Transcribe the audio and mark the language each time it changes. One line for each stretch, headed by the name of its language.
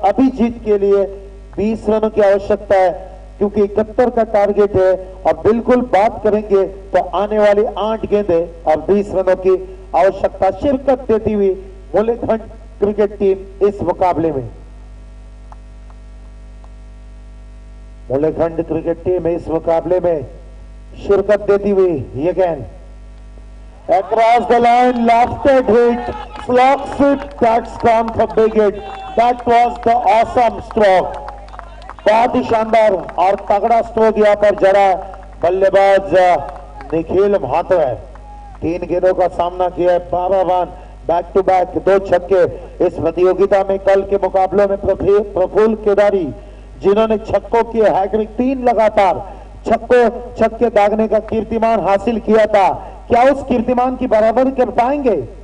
Hindi: अभी जीत के लिए 20 रनों की आवश्यकता है क्योंकि 71 का टारगेट है और बिल्कुल बात करेंगे तो आने वाली 8 गेंदें और 20 रनों की आवश्यकता शिरकत देती हुई मुलेखंड क्रिकेट टीम इस मुकाबले में। मुलेखंड क्रिकेट टीम इस मुकाबले में शिरकत देती हुई ये गेंद
English: across the line, lofted hit, slog sweep, that's gone for big hit. That was the awesome stroke.
Hindi: बहुत ही शानदार और तगड़ा स्ट्रोक यहाँ पर जड़ा बल्लेबाज निखिल म्हात्रे। 3 गेंदों का सामना किया है, 12 रन, बैक टू बैक 2 छक्के। इस प्रतियोगिता में कल के मुकाबलों में प्रफुल्ल केदारी जिन्होंने छक्कों की हैट्रिक 3 लगातार छक्के दागने का कीर्तिमान हासिल किया था, क्या उस कीर्तिमान की बराबरी कर पाएंगे?